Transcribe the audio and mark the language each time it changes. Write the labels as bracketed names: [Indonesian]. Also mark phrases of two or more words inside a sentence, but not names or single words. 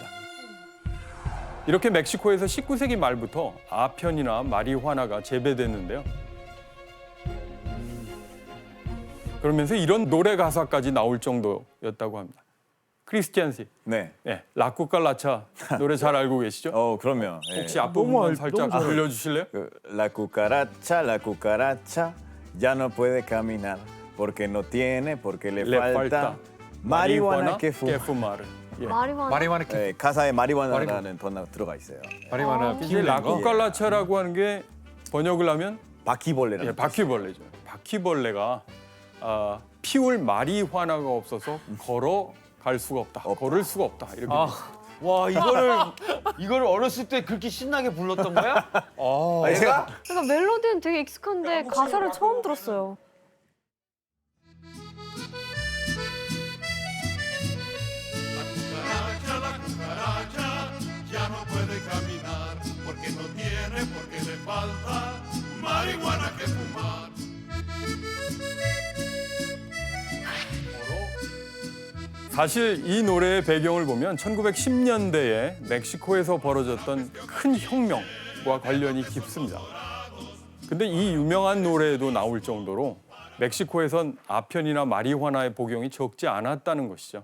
[Korean] 이렇게 멕시코에서 19세기 말부터 아편이나 마리화나가 재배됐는데요. 그러면서 이런 노래 가사까지 나올 정도였다고 합니다. 크리스티안 씨, 네. 예, 라쿠깔라차 노래 잘 알고 계시죠? 그럼요. 예. 혹시 앞부분만 살짝 너무 잘 들려주실래요? [Spanish] La cucaracha ya no puede caminar porque no tiene, porque le falta marihuana que fuma. fumar. [Korean] 예. 마리화나. 마리화나 예, 가사에 마리화나라는 번호가 들어가 있어요. 마리화나 이제 피우는 거. 라쿠깔라차라고 하는 게 번역을 하면 바퀴벌레라는 예, 바퀴벌레죠. 바퀴벌레가 피울 마리화나가 없어서 걸어갈 수가 없다. 걸을 수가 없다. 이렇게. 와 이거를 어렸을 때 그렇게 신나게 불렀던 거야? 아니, 제가 그러니까 멜로디는 되게 익숙한데 가사를 처음 들었어요. [Spanish] La cucaracha ya no puede caminar porque no tiene, porque le falta marihuana que fumar. [Korean] 사실 이 노래의 배경을 보면 1910년대에 멕시코에서 벌어졌던 큰 혁명과 관련이 깊습니다. 근데 이 유명한 노래에도 나올 정도로 멕시코에선 아편이나 마리화나의 복용이 적지 않았다는 것이죠.